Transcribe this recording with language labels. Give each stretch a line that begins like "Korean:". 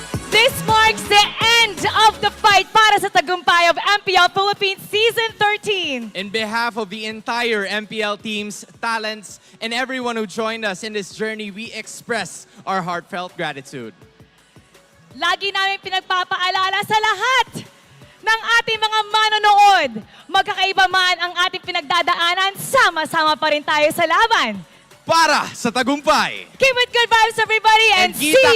English: This marks the end of the fight para sa tagumpay of MPL Philippines Season 13. In behalf of the entire MPL teams, talents, and everyone who joined us in this journey, we express our heartfelt gratitude.
Filipino: Lagi namin pinagpapaalala sa lahat ng ating mga manonood. Magkakaiba man ang ating pinagdadaanan, sama-sama pa rin tayo sa laban. Para sa tagumpay!
English: Keep it good vibes everybody and see you